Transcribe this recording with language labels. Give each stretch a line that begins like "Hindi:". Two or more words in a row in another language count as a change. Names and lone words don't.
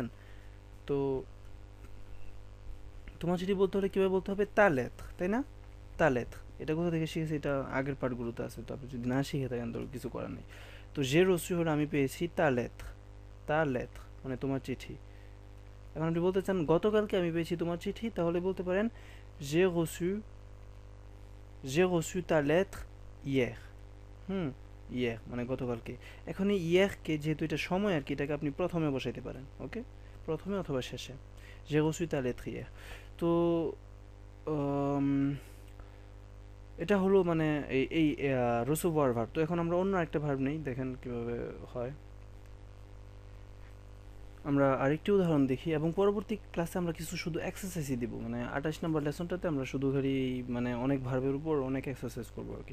Bangla: তো তোমার চিঠি বলতে হলে কীভাবে বলতে হবে,
French: ta lettre,
Bangla: তাই না।
French: ta lettre,
Bangla: এটা কোথা থেকে শিখেছি, এটা আগের পার্টগুলোতে আছে, তো আপনি যদি না শিখে থাকেন তো কিছু করার নেই। তো
French: j'ai reçu
Bangla: হলো আমি পেয়েছি
French: ta lettre, ta lettre
Bangla: মানে তোমার চিঠি। এখন আপনি বলতে চান গতকালকে আমি পেয়েছি তোমার চিঠি, তাহলে বলতে পারেন যে
French: reçu j'ai reçu ta lettre hier, হুম।
Bangla: ইয়ের মানে গতকালকে। এখন এই ইয়েরকে যেহেতু এটা সময় আর কি, এটাকে আপনি প্রথমে বসাইতে পারেন, ওকে, প্রথমে অথবা শেষে।
French: j'ai reçu ta lettre hier।
Bangla: তো উম, এটা হলো মানে এই রসুভার ভার্ব। তো এখন আমরা অন্য একটা ভার্ব নেই, দেখেন কিভাবে হয়। আমরা আরেকটি উদাহরণ দেখি এবং পরবর্তী ক্লাসে আমরা কিছু শুধু এক্সারসাইজই দিব, মানে 28 নম্বর লেসনটাতে আমরা শুধু খালি মানে অনেক ভার্বের উপর অনেক এক্সারসাইজ করবো আর কি।